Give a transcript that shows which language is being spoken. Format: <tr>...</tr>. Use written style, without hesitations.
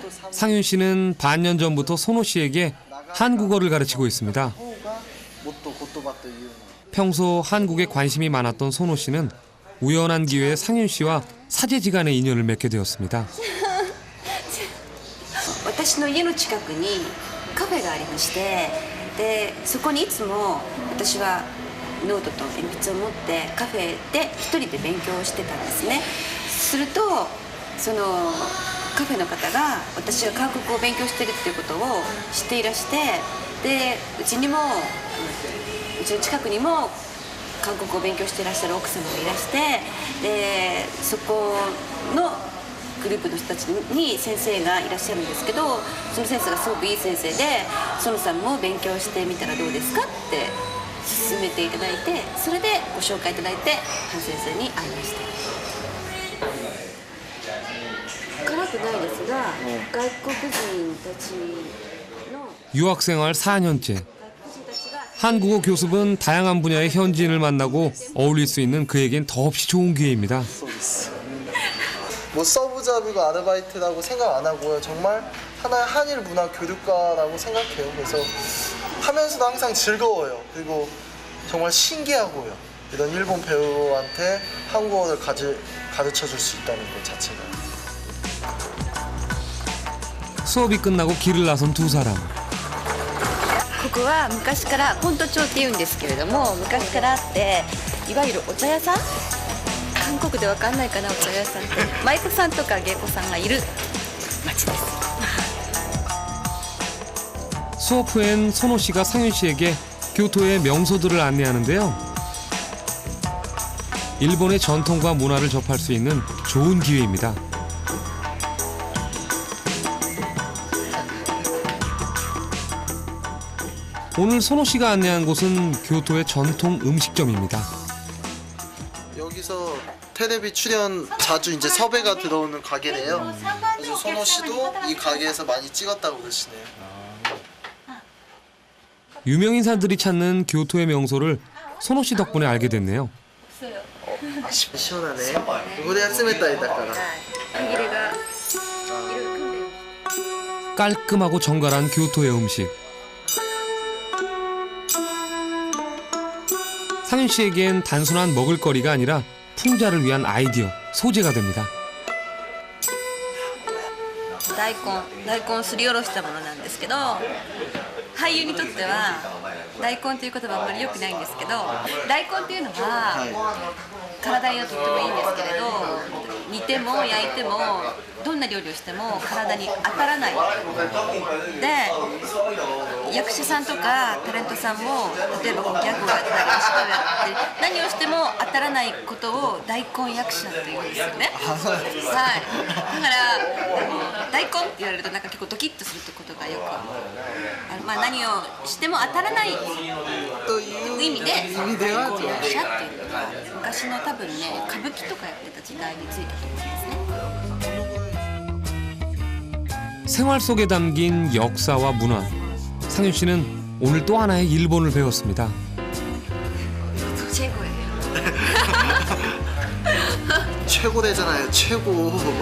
<ko>상윤 씨는 반년 전부터 소노 씨에게 한국어를 가르치고 있습니다. 평소 한국에 관심이 많았던 소노 씨는 우연한 기회에 상윤 씨와 사제지간의 인연을 맺게 되었습니다.</ko> <ja>私の家の近くにカフェがありましてでそこにいつも私はノートと鉛筆を持ってカフェで一人で勉強をしてたんですね。するとそのカフェの方が私が韓国語を勉強してるっていうことを知っていらして、でうちの近くにも韓国語を勉強していらっしゃる奥様がいらして、でそこのグループの人たちに先生がいらっしゃるんですけど、その先生がすごくいい先生で、園さんも勉強してみたらどうですかって勧めていただいて、それでご紹介いただいてハン先生に会いました。辛くないですが、外国人たちの</ja> <ko>유학생활 4년째. 한국어 교습은 다양한 분야의 현지인을 만나고 어울릴 수 있는 그에겐 더없이 좋은 기회입니다. 뭐 서브잡이고 아르바이트라고 생각 안 하고요. 정말 하나의 한일 문화 교류과라고 생각해요. 그래서 하면서도 항상 즐거워요. 그리고 정말 신기하고요. 이런 일본 배우한테 한국어를 가르쳐 줄 수 있다는 것 자체가. 수업이 끝나고 길을 나선 두 사람.</ko> <ja>ここは昔から本都町っていうんですけれども、昔からあっていわゆるお茶屋さん、韓国でわかんないかな、お茶屋さんって舞妓さんとか芸妓さんがいる町です。</ja> <ko>수업 후엔 선호 씨가 상윤 씨에게 교토의 명소들을 안내하는데요. 일본의 전통과 문화를 접할 수 있는 좋은 기회입니다. 오늘 선호 씨가 안내한 곳은 교토의 전통 음식점입니다. 여기서 텔레비 출연 자주 이제 섭외가 들어오는 가게래요. 그래서 선호 씨도 이 가게에서 많이 찍었다고 그러시네요. 유명인사들이 찾는 교토의 명소를 선호 씨 덕분에 알게 됐네요. 시원하네. 우리가 쓰메따 이따가라. 깔끔하고 정갈한 교토의 음식. 상윤 씨에겐 단순한 먹을거리가 아니라 풍자를 위한 아이디어, 소재가 됩니다.</ko> <ja>大根すりおろしたものなんですけど、俳優にとっては大根という言葉はあまり良くないんですけど、大根っていうのは体にはとってもいいんですけれど、煮ても焼いてもどんな料理をしても体に当たらないで、役者さんとかタレントさんも例えばこうギャグをやったりお芝居をやって何をしても当たらないことを大根役者って言うんですよね。はい、だから大根って言われるとなんか結構ドキッとするってことがよくまあ何をしても当たらないという意味で大根役者っていうのが昔の多分ね歌舞伎とかやってた時代についたと思うんですね。</ja> <ko>생활 속에 담긴 역사와 문화. 상윤 씨는 오늘 또 하나의 일본을 배웠습니다. 최고예요. 최고래잖아요. 최고.</ko>